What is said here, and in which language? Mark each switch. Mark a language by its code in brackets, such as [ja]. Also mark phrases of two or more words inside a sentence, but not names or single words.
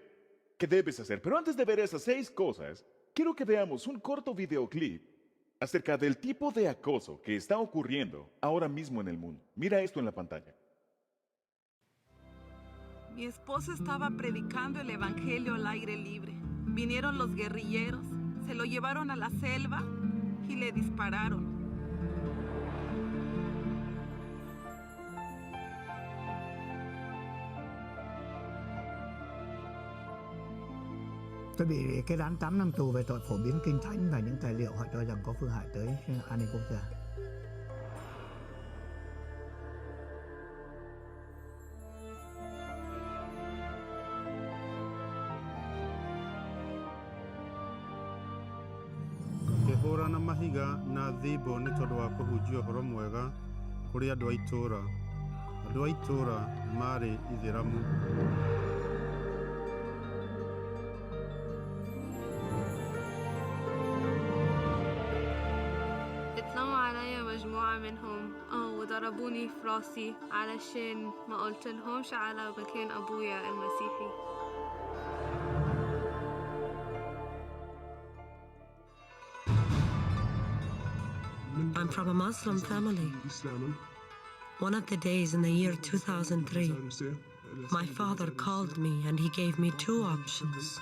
[es] Pero antes de ver esas 6 cosas, quiero que veamos un corto videoclip acerca del tipo de acoso que está ocurriendo ahora mismo en el mundo. Mira esto en la pantalla. Mi esposo estaba predicando el evangelio al aire libre. Vinieron los guerrilleros, se lo llevaron a la selva y le dispararon. [vi] Tôi bị kết án 8 năm tù về tội phổ biến kinh thánh và những tài liệu họ cho rằng có phương hại tới an ninh quốc gia. [ki] Ngĩhũrana mahiga na thimbũ nĩ tondũ wa kũhunjia ũhoro mwega kũrĩ andũ a itũũra. Andũ a itũũra maarĩ Ithĩramu. [ar] اتلموا عليا مجموعة منهم وضربوني في راسي علشان ما قلت لهمش على مكان أبويا المسيحي. [en] I'm from a Muslim family. One of the days in the year 2003, my father called me and he gave me 2 options.